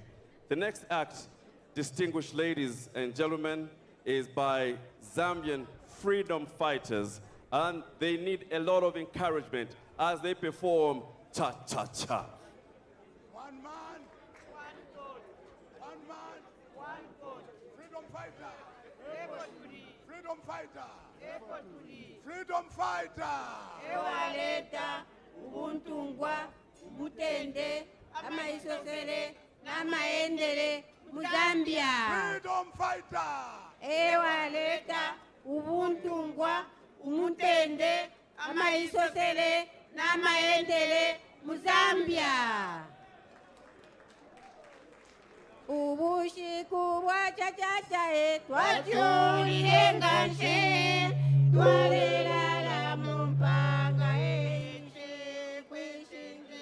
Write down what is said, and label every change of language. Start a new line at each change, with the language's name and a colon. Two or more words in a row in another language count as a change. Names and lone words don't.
English: The next act, distinguished ladies and gentlemen, is by Zambian freedom fighters, and they need a lot of encouragement as they perform cha-cha-cha. One man, one God. One man, one God. Freedom fighter. Freedom fighter. Freedom fighter.
Bemba: Ewaleta, ubuntungwa, ubutende, amaisosele, namaendele, Muzambia.
English: Freedom fighter.
Bemba: Ewaleta, ubuntungwa, umutende, amaisosele, namaendele, Muzambia. Ubushiku bwa cha-cha-cha, twachulile ngashe, twalela mumpanga enje kwishinge.